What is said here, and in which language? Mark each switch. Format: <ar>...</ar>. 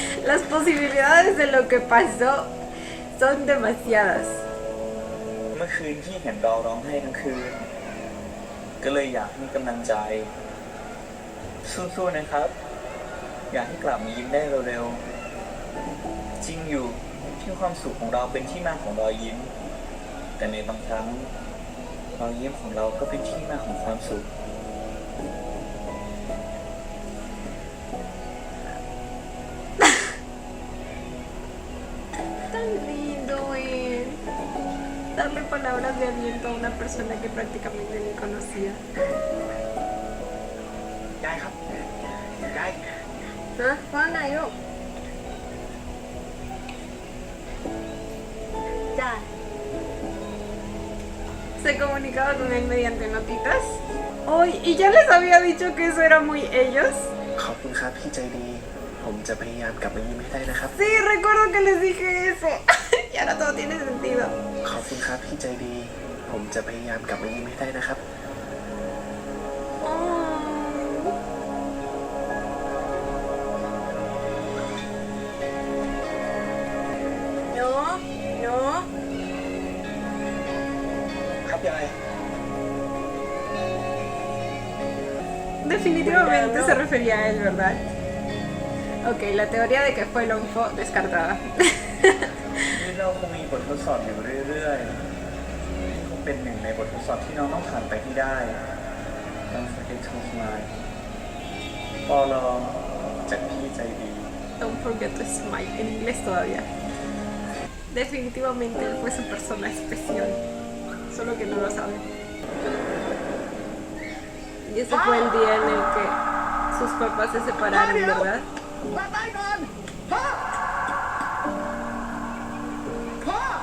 <es>Las posibilidades de lo que pasó son demasiadas.</es> <th>เมื่อคืนที่เห็นเราร้องไห้ทั้งคืน ก็เลยอยากให้กำลังใจ สู้ๆนะครับ อยากให้กลับมายิ้มได้เร็วๆ จริงอยู่ที่ความสุขของเราเป็นที่มาของรอยยิ้ม แต่ในบางครั้งรอยยิ้มของเราก็เป็นที่มาของความสุข</th> <es>Tan lindo es darle palabras de aliento a una persona que prácticamente ni conocía.</es> <th>ยายครับ ยาย ฮะว่าไงลูก จ้า</th> <es>Se comunicaba con él mediante notitas. ¡Ay! ¿Y ya les había dicho que eso era muy ellos?</es> <th>ขอบคุณครับพี่ใจดี ผมจะพยายามกลับมายิ้มให้ได้นะครับ</th> <es>Sí, recuerdo que les dije eso. Y ahora todo tiene sentido.</es> <th>ขอบคุณครับพี่ใจดี ผมจะพยายามกลับมายิ้มให้ได้นะครับ Oh. หนู ครับยาย</th> <es>Definitivamente se refería a él, ¿verdad? Ok, la teoría de que fue Longfo descartada.</es> <th>นี่เราคงมีบททดสอบอยู่เรื่อยๆคงเป็นหนึ่งในบททดสอบที่น้องต้องผ่านไปให้ได้</th> <en>Don't forget to smile</en> <th>ปอลอจากพี่ใจดี</th> <en>Don't forget to smile.</en> <es>En inglés todavía. Definitivamente él fue su persona especial. Solo que no lo sabe. Y ese fue el día en el que sus papás se separaron, ¿verdad?</es> <th>กลับบ้านก่อนพ่อ พ่อ</th>